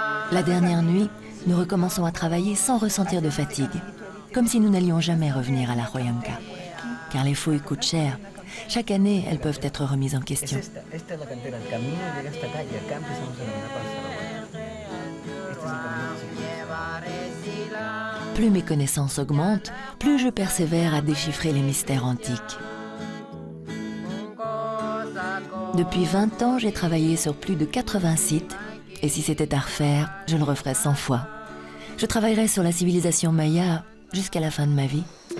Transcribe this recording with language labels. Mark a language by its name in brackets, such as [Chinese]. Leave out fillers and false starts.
[French] La dernière nuit, nous recommençons à travailler sans ressentir de fatigue, comme si nous n'allions jamais revenir à la Huayhuanca. Car les fouilles coûtent cher. Chaque année, elles peuvent être remises en question. [Spanish] Esta es la cantera, el camino llega hasta acá y acá empezamos a la parte. Este es el camino. [French] Plus mes connaissances augmentent, plus je persévère à déchiffrer les mystères antiques. Depuis 20 ans, j'ai travaillé sur plus de 80 sites, et si c'était à refaire, je le referais 100 fois. Je travaillerai sur la civilisation maya jusqu'à la fin de ma vie.